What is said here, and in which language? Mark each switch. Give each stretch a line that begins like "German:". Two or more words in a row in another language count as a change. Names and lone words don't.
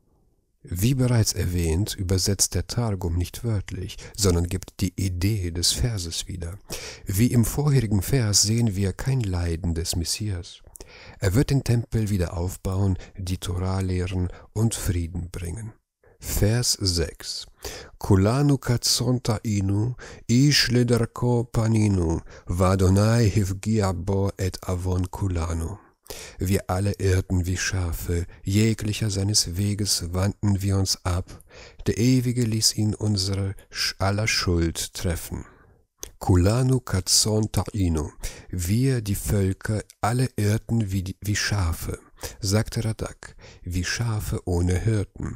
German: Wie bereits erwähnt, übersetzt der Targum nicht wörtlich, sondern gibt die Idee des Verses wieder. Wie im vorherigen Vers sehen wir kein Leiden des Messias. Er wird den Tempel wieder aufbauen, die Torah lehren und Frieden bringen. Vers 6.
Hebrew: כלנו כצאן תעינו איש לדרכו פנינו ויהוה הפגיע בו את עון כלנו.
German: Wir alle irrten wie Schafe, jeglicher seines Weges wandten wir uns ab, der Ewige ließ ihn unsere aller Schuld treffen.
Hebrew: כלנו כצאן תעינו,
German: wir, die Völker, alle irrten wie Schafe, sagte Radak, wie Schafe ohne Hirten.